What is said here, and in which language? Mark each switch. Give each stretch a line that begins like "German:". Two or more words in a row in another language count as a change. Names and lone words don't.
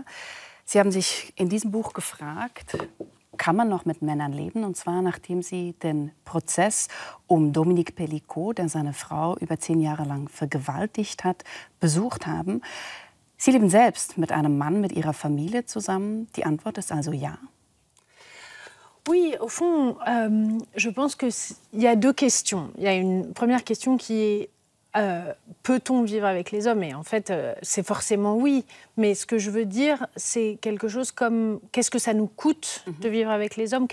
German: Sie haben sich in diesem Buch gefragt, kann man noch mit Männern leben? Und zwar, nachdem Sie den Prozess um Dominique Pelicot, der seine Frau über 10 Jahre lang vergewaltigt hat, besucht haben. Sie leben selbst mit einem Mann, mit Ihrer Familie zusammen. Die Antwort ist also ja.
French: Oui, au fond, je pense qu'il y a deux questions. Il y a une première question qui est peut-on vivre avec les hommes? Et en fait, c'est forcément oui. Mais ce que je veux dire, c'est quelque chose comme qu'est-ce que ça nous coûte de vivre avec les hommes?